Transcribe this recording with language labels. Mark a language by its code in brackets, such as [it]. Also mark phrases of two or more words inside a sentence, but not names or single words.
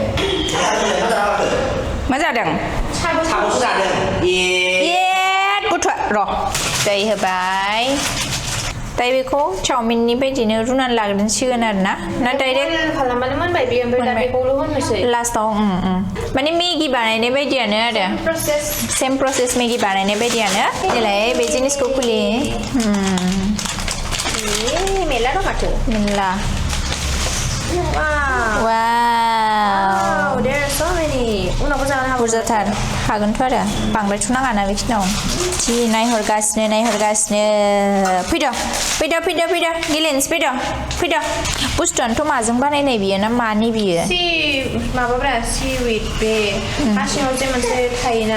[brx] मा जादों साबो जादों गथ'आ र' दै होबाय दाय बेखौ चाउमिननि बायदिनो रुनानै लाग्रोसिगोन आरो ना डाइरेक्ट खालामबानो मोनबाय बेयो ओमफ्राय दा बेखौल' होननोसै लास्टाव माने मेगि बानायनाय बायदियानो आरो [en] same process [brx] मेगि बानायनाय बायदियानो देलाय बे जिनिसखौ खुलि मेला दं माथो मेला [en] Wow, there are so many. [brx] उनावबो जानो हागौ बुरजाथार हागोनथ' आरो बांद्रायथ' नाङाना बेखिनियाव जि नायहरगासिनो फैदो गेलेनोसै बुस्थुआनोथ' माजों बानायनाय बियो ना मानि बियो माबाब्रा सिविड बे हा सिङाव जे मोनसे थायोना